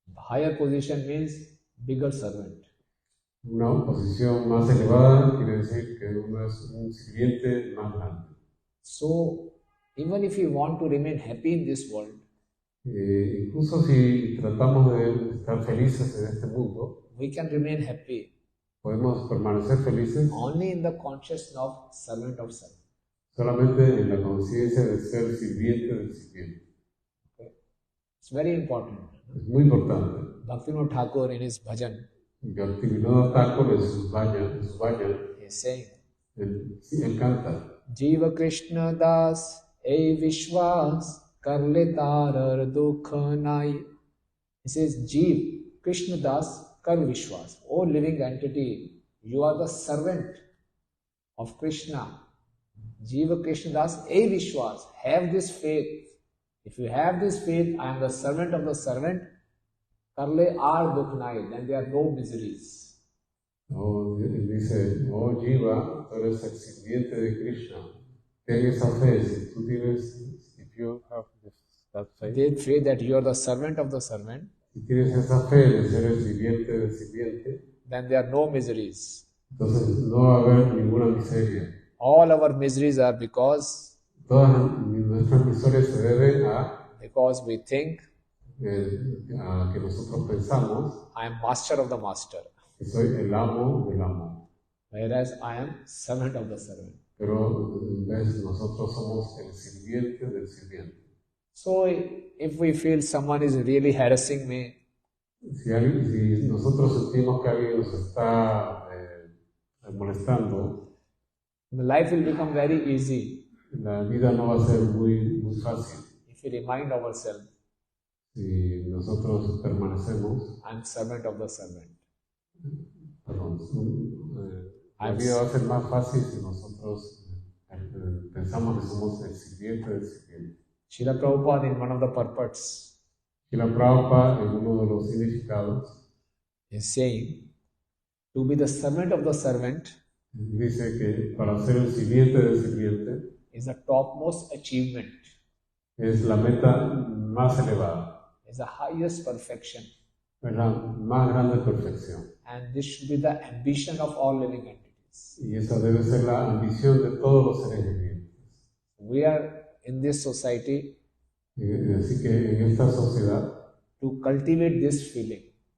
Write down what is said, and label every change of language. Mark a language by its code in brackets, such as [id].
[en] Higher position means bigger servant. [es] Una posición más elevada quiere decir que uno es un sirviente más grande. [en] So, even if you want to remain happy in this world, [es] Incluso si tratamos de estar felices en este mundo, [en] we can remain happy [es] podemos permanecer felices [en] only in the consciousness of servant of servant. [es] solamente en la conciencia de ser sirviente del sirviente. [en] Okay. It's very important. [es] Es muy importante. [en] Bhaktivinoda Thakur in his bhajan [es] Bhaktivinoda Thakur en su vayan, [en] is saying, [es] él canta, [bn] Jiva Krishna Das E Vishwas Karle Tarar Dukha Nai. [en] He says, [bn] Jiva Krishna Das Kar Vishwas. [en] O living entity, you are the servant of Krishna. [bn] Jiva Krishna Das E Vishwas. [en] Have this faith. If you have this faith, I am the servant of the servant. [bn] Karle ar dukhnai, [en] then there are no miseries. [es] Él dice, oh Jiva, tú eres el sirviente de Krishna. Ten esa fe, si tú tienes, [en] if you have that faith. They say that you are the servant of the servant. [es] Si tienes esa fe de ser el sirviente del sirviente, [en] Then there are no miseries. [es] entonces no va a haber ninguna miseria. [en] All our miseries are because [es] Nuestras miserias se deben [en] we think [es] a que nosotros pensamos [en] I am master of the master, [es] que soy el amo del amo. [en] whereas I am servant of the servant. [es] Pero en vez nosotros somos el sirviente del sirviente. [en] So if we feel someone is really harassing me, [es] Si nosotros sentimos que alguien nos está molestando, [en] the life will become very easy [es] la vida no va a ser muy fácil. [en] if we remind ourselves, [es] Si nosotros permanecemos, [en] I am servant of the servant. [es] perdón, la vida va a ser más fácil si nosotros pensamos que somos el sirviente del sirviente. [en] Srila Prabhupada in one of the purports [es] Srila Prabhupada en uno de los significados [en] is saying, to be the servant of the servant [es] dice que para ser el sirviente del sirviente [en] is the topmost achievement. [es] es la meta más elevada, [en] is the highest perfection. [es] es la más grande perfección. [en] And this should be the ambition of all living entities. [es] Y esa debe ser la ambición de todos los seres vivientes. [en] We are in this society [es] Así que en esta sociedad, [en] to cultivate this feeling.